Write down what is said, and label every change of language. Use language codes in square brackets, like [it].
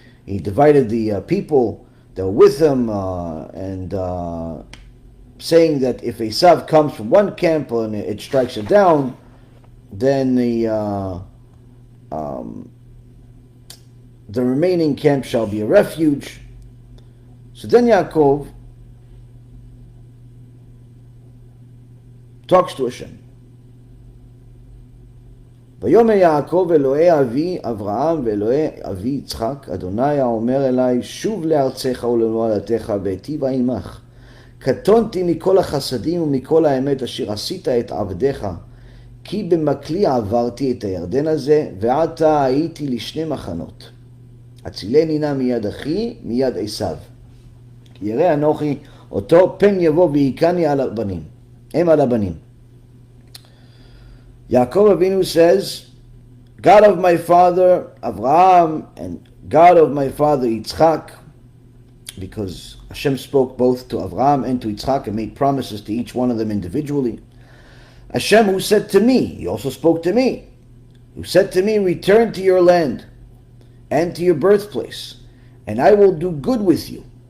[en] He divided the people that were with him, and saying that if Esav comes from one camp and it strikes it down, then the remaining camp shall be a refuge. So then Yaakov talks to Hashem. [he] ויאמר יעקב אלוהי אבי אברהם ואלוהי אבי יצחק, אדוני האומר אלי, שוב לארצך ולמולדתך ואיטיב עמך. קטונתי מכל החסדים ומכל האמת אשר עשית את עבדיך, כי במקלי עברתי את הירדן הזה, ועתה הייתי לשני מחנות. הצילני נא מיד אחי, מיד עשיו. כי ירא אנוכי אותו פן יבוא והיכני על הבנים, הם על הבנים. [en] Yaakov Avinu says, God of my father Avraham and God of my father Yitzchak, because Hashem spoke both to Avraham and to Yitzchak and made promises to each one of them individually. Hashem who said to me, he also spoke to me, who said to me, return to your land and to your birthplace, and I will do good with you.